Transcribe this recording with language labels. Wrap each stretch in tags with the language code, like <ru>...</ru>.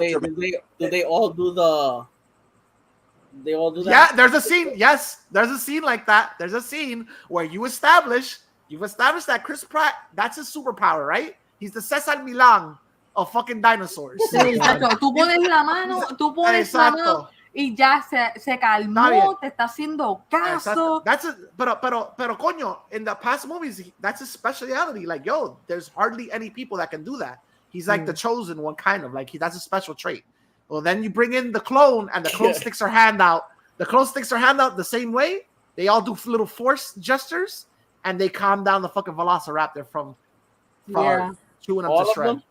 <en>Do they all do the? They all do that. Yeah, there's a scene. Yes, there's a scene like that. There's a scene where you've established that Chris Pratt, that's his superpower, right? He's the Cesar Milan of fucking dinosaurs.</en> <es>Sí, exacto. Tú pones la mano. Y ya se calmó, te está haciendo caso. Pero coño,</es> <en>in the past movies, that's his speciality. Like, yo, there's hardly any people that can do that. He's like the chosen one, kind of. Like, that's a special trait. Well, then you bring in the clone, and the clone sticks her hand out. The clone sticks her hand out the same way. They all do little force gestures, and they calm down the fucking velociraptor from chewing up the shred.</en>